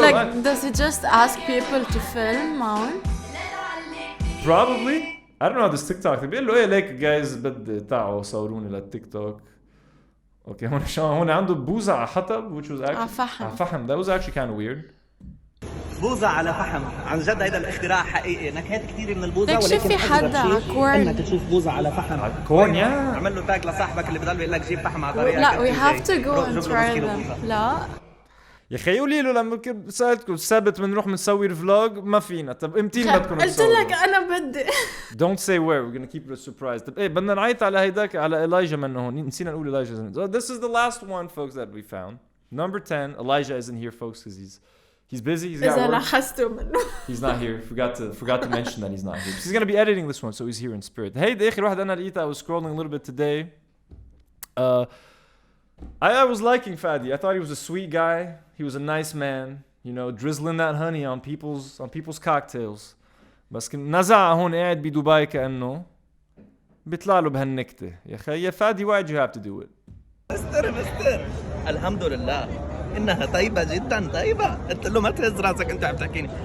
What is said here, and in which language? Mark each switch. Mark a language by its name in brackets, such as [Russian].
[English] like does he just ask people to film [Arabic] معهم؟ [English] Probably. I don't know how this TikTok. [Arabic] بيقول له ايه ليك جايز بدي تعوا صوروني للتيك توك. اوكي هون عنده بوزة على حطب [English] which was actually [Arabic] فحم. [English] That was actually kind of weird. [Arabic] بوزة على فحم عن جد هيدا الاختراع حقيقي. نكهات كثير من البوزة ولكن شوف في حدا على كورن انك تشوف بوزة على فحم. على كورن يا اعمل له تاج لصاحبك اللي بضل بيقول لك جيب فحم على طريقك. لا [English] we have to go and try them. [Arabic] لا يا خي قولي له لما سألتكم السبت بنروح بنسوي الفلوج ما فينا. طب امتين بدكم قلت لك انا بدي. [English] Don't say where. We're gonna keep it a surprise. [Arabic] طب ايه بدنا نعيط على هيداك على إيلايجا منه هون. نسينا نقول إيلايجا. [English] So this is the last one folks that we found. Number 10. Elijah isn't here folks because he's busy. He's got work. He's not here. Forgot to mention that he's not here. He's gonna be editing this one so he's here in spirit. Hey [Arabic] ده آخر واحد أنا لقيته. [English] I was scrolling a little bit today. I was liking Fadi. I thought he was a sweet guy. He was a nice man, you know, drizzling that honey on people's cocktails. [Arabic] بس كان نزع هون قاعد بدبي كأنه بيطلع له بهالنكتة. يا خي يا فادي [English] why'd you have to do it? [Arabic] مستر الحمد لله إنها طيبة جدا طيبة. قلت له ما تهز راسك أنت عم تحكيني.